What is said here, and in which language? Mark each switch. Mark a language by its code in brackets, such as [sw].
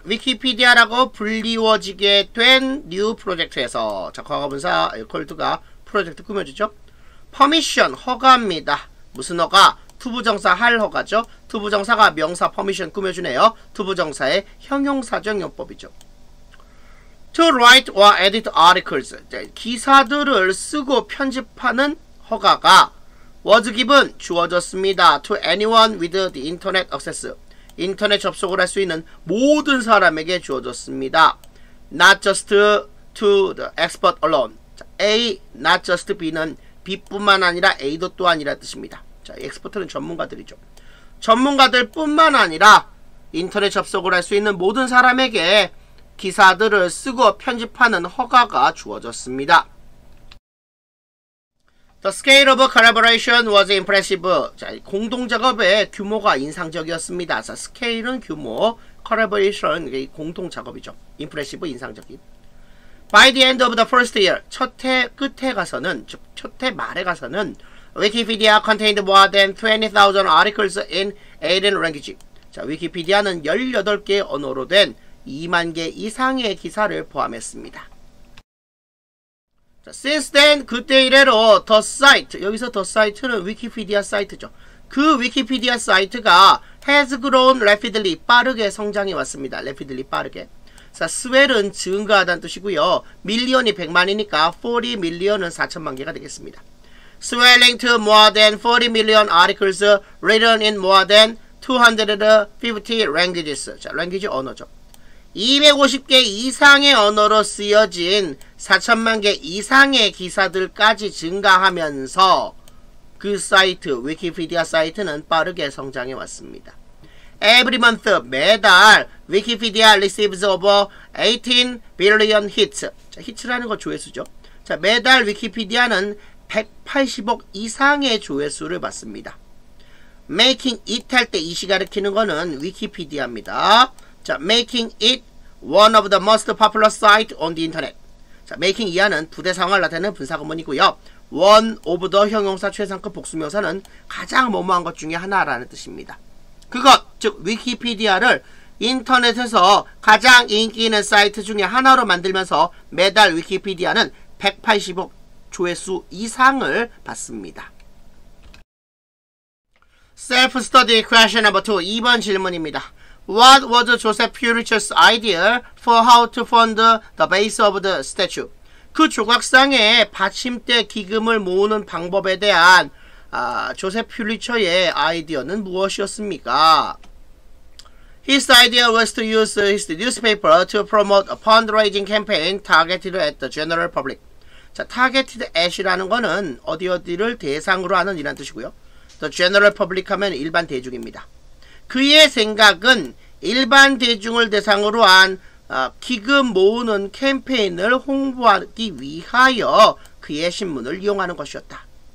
[ko] 위키피디아라고 불리워지게 된 new 프로젝트에서 자, 과거분사 called가 프로젝트 꾸며주죠. permission 허가입니다. 무슨 허가? 투부정사 할 허가죠. 투부정사가 명사 permission 꾸며주네요. 투부정사의 형용사적 용법이죠. [en] To write or edit articles. [ko] 기사들을 쓰고 편집하는 허가가 was given 주어졌습니다. [en] To anyone with the internet access. [ko] 인터넷 접속을 할 수 있는 모든 사람에게 주어졌습니다. [en] Not just to the expert alone. [ko] 자, A, not just B는 B뿐만 아니라 A도 또한이라는 뜻입니다. 자, 엑스퍼트는 전문가들이죠. 전문가들 뿐만 아니라 인터넷 접속을 할 수 있는 모든 사람에게 기사들을 쓰고 편집하는 허가가 주어졌습니다. [en] The scale of collaboration was impressive. [ko] 자, 공동작업의 규모가 인상적이었습니다. 자, 스케일은 규모, collaboration 공동 작업이죠. impressive 인상적인. [en] By the end of the first year, 첫 해 끝에 가서는, 즉 첫 해 말에 가서는 Wikipedia contained more than 20,000 articles in 18 languages. [ko] 자, 위키피디아는 18개의 언어로 된 2만 개 이상의 기사를 포함했습니다. 자, since then, 그때 이래로 the site, 여기서 the site는 위키피디아 사이트죠. 그 위키피디아 사이트가 has grown rapidly, 빠르게 성장해 왔습니다. rapidly, 빠르게. 자, swell은 증가하다는 뜻이고요. 밀리언이 100만이니까 40 밀리언은 4천만 개가 되겠습니다. [en] Swelling to more than 40 million articles written in more than 250 languages. [ko] 자, language 언어죠. 250개 이상의 언어로 쓰여진 4천만 개 이상의 기사들까지 증가하면서 그 사이트, 위키피디아 사이트는 빠르게 성장해 왔습니다. [en] Every month, 매달 위키피디아 receives over 18 billion hits. [ko] 자, hits라는 건 조회수죠. 자, 매달 위키피디아는 180억 이상의 조회수를 받습니다. Making it 할 때 it이 가리키는 거는 위키피디아입니다. [en] 자, making it one of the most popular site on the internet. [ko] 자, making 이하는 부대상황을 나타내는 분사구문이고요. one of the 형용사 최상급 복수명사는 가장 뭐뭐한 것 중에 하나라는 뜻입니다. 그것, 즉 위키피디아를 인터넷에서 가장 인기 있는 사이트 중에 하나로 만들면서 매달 위키피디아는 180억 조회수 이상을 받습니다. [en] Self-study question number 2. [ko] 2번 질문입니다. [en] What was Joseph Purich's idea for how to fund the base of the statue? [ko] 그 조각상의 받침대 기금을 모으는 방법에 대한 조셉 퓰리처의 아이디어는 무엇이었습니까? [en] His idea was to use his newspaper to promote a fundraising campaign targeted at the general public. [ko] 자, targeted at이라는 거는 어디를 대상으로 하는 이란 뜻이고요. The general public 하면 일반 대중입니다. 그의 생각은 일반 대중을 대상으로 한 기금 모으는 캠페인을 홍보하기 위하여 그의 신문을 이용하는 것이었다.